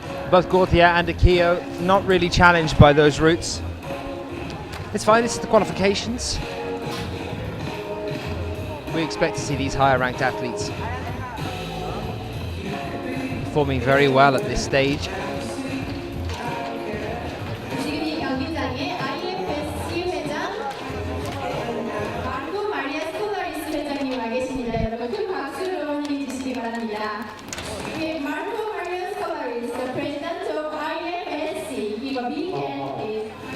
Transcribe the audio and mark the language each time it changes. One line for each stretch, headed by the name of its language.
English: Both Gauthier and Akio not really challenged by those routes. It's fine, this is the qualifications. We expect to see these higher ranked athletes performing very well at this stage.
Korean: 지금 이 경기장에 IFSC 회장 마르코 마리아 스콜라리스 회장님 와 계십니다. 여러분 큰 박수로 환영해 주시기 바랍니다.
English: 예, 마르코 마리아 스콜라리스, the president of IFSC, give a big hand, please.